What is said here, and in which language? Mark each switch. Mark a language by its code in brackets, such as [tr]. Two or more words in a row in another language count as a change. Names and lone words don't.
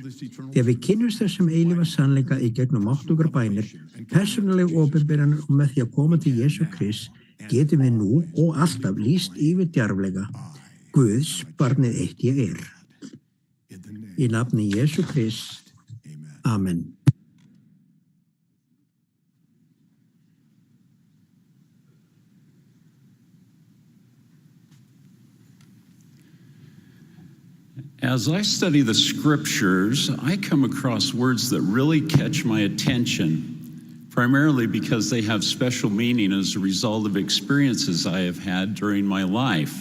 [is] Þegar við kynnumst þessum eilífa sannleika í gegnum máttugar bænir, persónuleg opinberanir og með því að koma til Jesú Krist, getum við nú og alltaf lýst yfir djarflega Guðs barnið eitt ég er. Í nafni Jesú Krist. Amen. [en] As I study the scriptures, I come across words that really catch my attention, primarily because they have special meaning as a result of experiences I have had during my life.